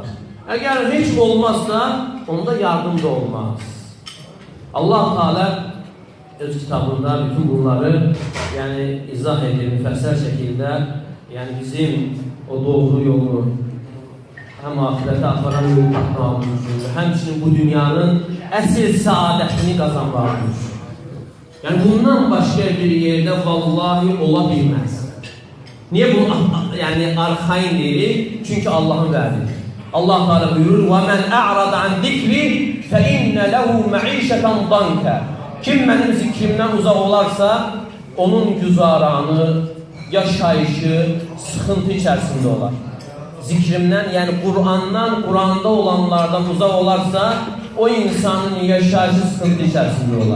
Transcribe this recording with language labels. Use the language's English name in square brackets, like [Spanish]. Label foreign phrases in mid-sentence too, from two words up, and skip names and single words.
[Turkish] Eğer hiç olmazsa, onda yardım da olmaz. [Azerbaijani] Allah Teala öz kitabında bütün bunları yani izah edir müfəssəl şekilde, yani bizim o doğru yolu hem ahirete aparan yolu tapmamız üçün, həmçinin bu dünyanın əsl saadətini qazanmamız üçün. [Turkish] Yani bundan başka bir yerde vallahi ola bilmez. [Azerbaijani] Niye bu yani arxain deyilir? [Turkish] Çünkü Allah'ın verdiği. Allah Teala buyurur: [Arabic] وَمَنْ أَعْرَضَ عَنْ ذِكْرِ فَإِنَّ لَهُ مَعِيشَةً ضَنْكَ. [Turkish] Kim benim zikrimden uzak olarsa onun güzaranı, yaşayışı sıkıntı içerisinde olar. Zikrimden yani Kur'an'dan, Kur'an'da olanlardan uzak olarsa o insanın yaşayışı sıkıntı içerisinde olar.